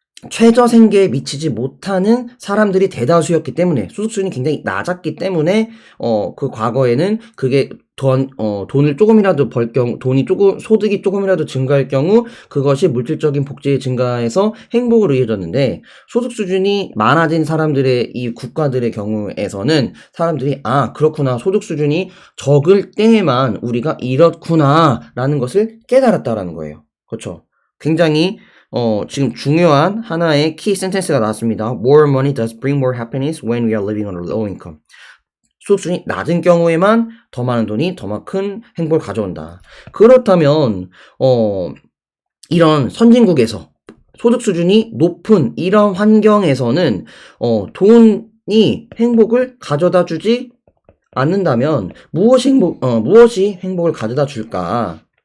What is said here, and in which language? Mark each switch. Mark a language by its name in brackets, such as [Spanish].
[Korean] 최저 생계에 미치지 못하는 사람들이 대다수였기 때문에 소득 수준이 굉장히 낮았기 때문에 그 과거에는 그게 돈을 조금이라도 벌 경우 소득이 조금이라도 증가할 경우 그것이 물질적인 복지에 증가해서 행복으로 이어졌는데 소득 수준이 많아진 사람들의 이 국가들의 경우에서는 사람들이 그렇구나 소득 수준이 적을 때에만 우리가 이렇구나라는 것을 깨달았다라는 거예요. 그렇죠? 굉장히 지금 중요한 하나의 키 센텐스가 나왔습니다. [English] More money does bring more happiness when we are living on a low income. [Korean] 소득수준이 낮은 경우에만 더 많은 돈이 더 큰 행복을 가져온다. 그렇다면 이런 선진국에서 소득 수준이 높은 이런 환경에서는 돈이 행복을 가져다 주지 않는다면 무엇이 행복을 가져다 줄까?